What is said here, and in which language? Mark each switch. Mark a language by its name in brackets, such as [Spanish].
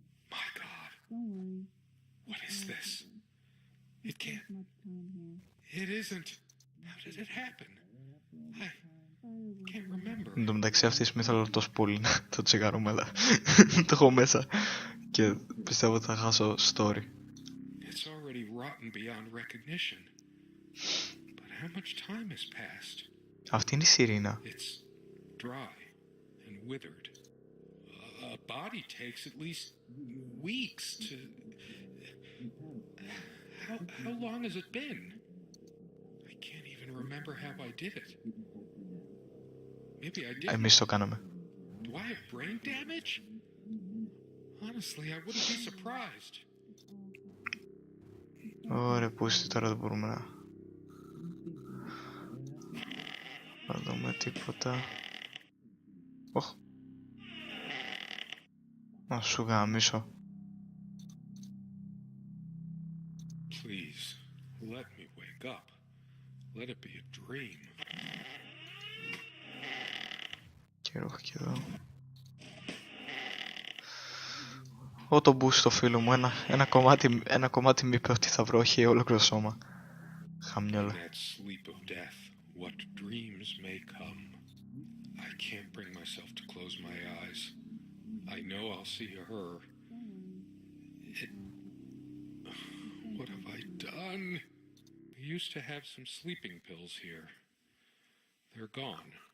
[English] My God. What is this? It can't. It isn't. How did it happen? I can't remember. [Greek] Εν τω μεταξύ αυτή τη στιγμή θέλω τόσο πολύ το τσιγάρο μου, αλλά το έχω μέσα. Και πιστεύω ότι θα χάσω story. [English] It's already rotten beyond recognition. But how much time has passed? [Greek] Αυτή είναι η Serena. [English] It's dry and withered. A body takes at least weeks to... How long has it been? I can't even remember how I did it. Maybe I did. [Greek] Εμείς το κάναμε. [English] Do I have brain damage? Honestly, I wouldn't be surprised. [Greek] Ωραία, πούστη, τώρα δεν μπορούμε να δούμε τίποτα. Οχ. Να σου γαμίσω. [English] Please, let me wake up. Let it be a dream. [Greek] Και έχω και εδώ. Εγώ το boost στο φίλο μου, ένα κομμάτι μου είπε ότι θα βρω όχι ολόκληρο σώμα. Χαμιόλα. [English] In that sleep of death, what dreams may come. I can't bring myself to close my eyes. I know I'll see her. What have I done? We used to have some sleeping pills here. They're gone.